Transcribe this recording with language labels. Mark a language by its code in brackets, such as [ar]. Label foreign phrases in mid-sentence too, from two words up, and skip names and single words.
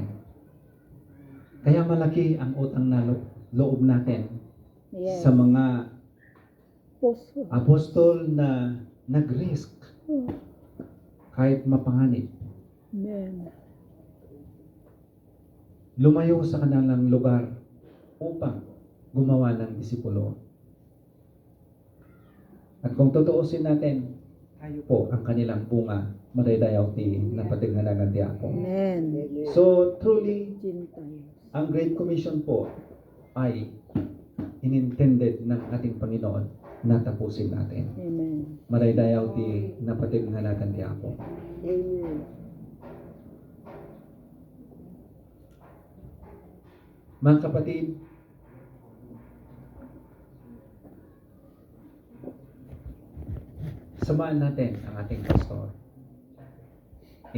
[tl] Kaya malaki ang utang na loob natin sa mga apostol na nag-risk kahit mapanganib. Lumayo sa kanilang lugar upang gumawa ng disipulo. At kung tutuusin natin, tayo po ang kanilang bunga, [ilo] madaydayaw ti napatignalangan ti Apo. [en] So, truly, [tl] ang Great Commission po ay inintended ng ating Panginoon na tapusin natin. [ilo] Madaydayaw ti napatignalangan ti Apo. [tl] Mga kapatid, samahan natin ang ating pastor.